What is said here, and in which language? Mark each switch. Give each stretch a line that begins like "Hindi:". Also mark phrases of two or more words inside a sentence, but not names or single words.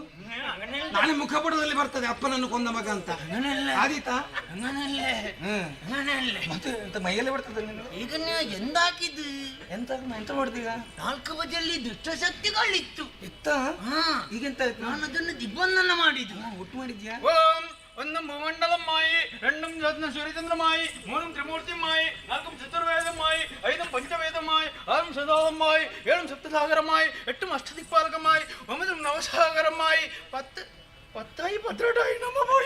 Kannada: ನಾಳೆ ಮುಖಪಟದಲ್ಲಿ ಬರ್ತದೆ ಅಪ್ಪನನ್ನು ಕೊಂದ ಮಗ ಅಂತ. ಆದೀತಾ? ಮತ್ತೆ ಎಂತ ಮೈಯಲ್ಲೇ ಬರ್ತದೆ ನೀನು? ಈಗ ಎಂದಾಕಿದ್ದು ಎಂತ ಎಂತ ಮಾಡ್ತೀಗ? 4 ಬದಿಯಲ್ಲಿ ದುಷ್ಟಶಕ್ತಿಗಳಿತ್ತು. ಇತ್ತ? ಈಗೆಂತ ಆಯ್ತು? ನಾನು ಅದನ್ನು ದಿಬ್ಬಂದನ ಮಾಡಿದ್ದು. ಒಟ್ಟು ಮಾಡಿದ್ಯಾ?
Malayalam: ಓಂ ഒന്നും ഭൂമണ്ഡലമായി, രണ്ടും സൂര്യചന്ദ്രമായി, മൂന്നും ത്രിമൂർത്തിയുമായി, നാൽക്കും ചതുർവേദമായി, ഐതും പഞ്ചവേദമായി, ആറും സദാവമായി, ഏഴും സപ്തസാഗരമായി, എട്ടും അഷ്ടദിക്പാലകമായി, 9 നവസാഗരമായി, 10 12 നമ്മ പോയി.